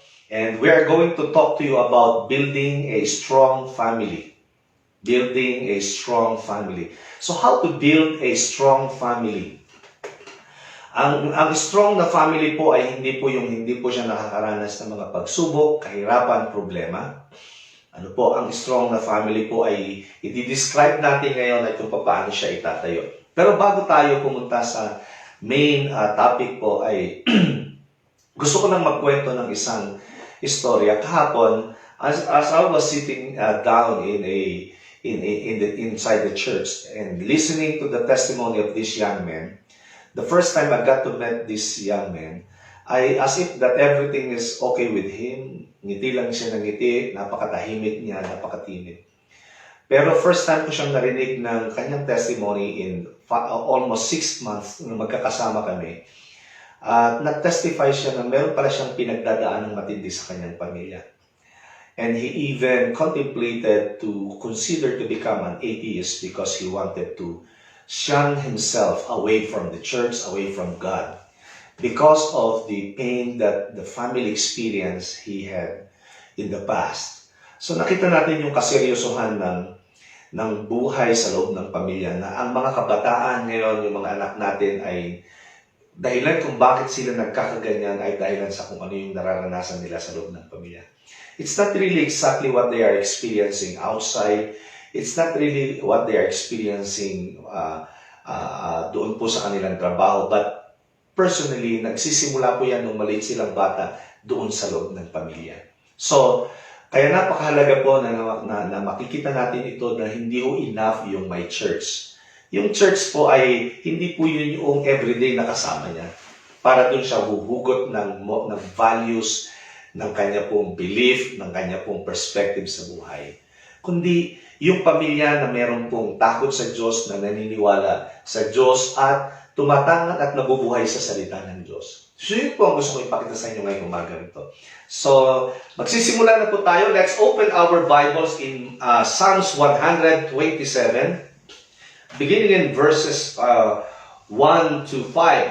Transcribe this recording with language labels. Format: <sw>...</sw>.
<en>And we are going to talk to you about building a strong family. Building a strong family. So how to build a strong family?</en> <tl>Ang strong na family po ay hindi po siya nakakaranas ng mga pagsubok, kahirapan, problema. Ano po, ang strong na family po ay i-describe natin ngayon at kung paano siya itatayo. Pero bago tayo pumunta sa main topic po ay gusto ko lang magkwento ng isang istorya. Kahapon,</tl> <en>as I was sitting down inside the church and listening to the testimony of this young man, the first time I got to meet this young man, as if that everything is okay with him.</en> <tl>Ngiti lang siya ng ngiti, napakatahimik niya, napakatimid. Pero first time ko siyang narinig ng kanyang testimony</tl> <en>in almost 6 months</en> <tl>nung magkakasama kami. Nag-testify siya na meron pala siyang pinagdadaan ng matindi sa kanyang pamilya.</tl> <en>And he even contemplated to consider to become an atheist because he wanted to shun himself away from the church, away from God, because of the pain that the family experience he had in the past.</en> <tl>So nakita natin yung kaseryosohan ng buhay sa loob ng pamilya na ang mga kabataan ngayon, yung mga anak natin ay dahilan kung bakit sila nagkakaganyan ay dahilan sa kung ano yung nararanasan nila sa loob ng pamilya.</tl> <en>It's not really exactly what they are experiencing outside. It's not really what they are experiencing</en> <tl>doon po sa kanilang trabaho.</tl> <en>But personally,</en> <tl>nagsisimula po yan nung maliit silang bata doon sa loob ng pamilya. So, kaya napakahalaga po na makikita natin ito na hindi ho enough yung</tl> <en>my church.</en> <tl>Yung church po ay hindi po yun yung everyday na kasama niya. Para doon siya huhugot ng values, ng kanya pong belief, ng kanya pong perspective sa buhay. Kundi yung pamilya na meron pong takot sa Diyos, na naniniwala sa Diyos at tumatangat at nabubuhay sa salita ng Diyos. So yun po ang gusto ko ipakita sa inyo ngayong umaga nito. So, magsisimula na po tayo.</tl> <en>Let's open our Bibles in Psalms 127, beginning in verses 1 to 5.</en>